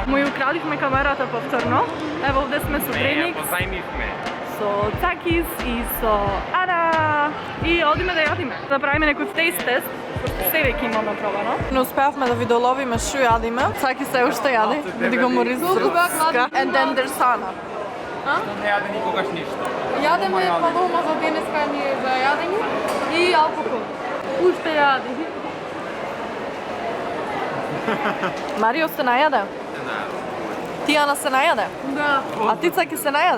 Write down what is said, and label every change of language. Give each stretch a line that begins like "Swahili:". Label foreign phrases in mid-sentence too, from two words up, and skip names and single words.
Macedonian: Му ја украдивме камерата повторно. Ево овде сме со Треникс, со Цакис и со Ада. И одиме да јадиме. Да правиме некој taste тест. Се веќе имаме пробано. Не успеавме да ви доловиме што јадиме. Цакис се уште јади. Види го Морис.
English: And then there's Sana.
Macedonian: Не јаде никогаш ништо. Јадеме палома за денеска ни е за јадење и алкохол. Уште јади. Марио се најаде? Ти, Ана, се најаде? Да. А ти, Цаки, се најаде?